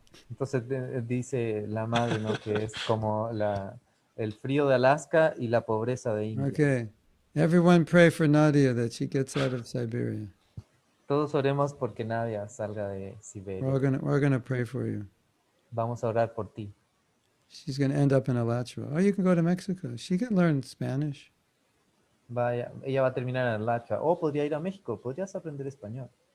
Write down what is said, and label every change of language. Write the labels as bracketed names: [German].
[Spanish] Entonces dice la madre, ¿no? Que es como el frío de Alaska y la pobreza de India. [English] Okay. Everyone pray for Nadia that she gets out of Siberia. [Spanish] Todos oremos porque Nadia salga de [English] We're [Spanish] Siberia. [English] gonna pray for you. [Spanish] Vamos a orar por ti. [English] She's gonna end up in Alachua. Or you can go to Mexico. She can learn Spanish. [Spanish] Ella va a terminar en Alachua. O podría ir a México. Podrías aprender español.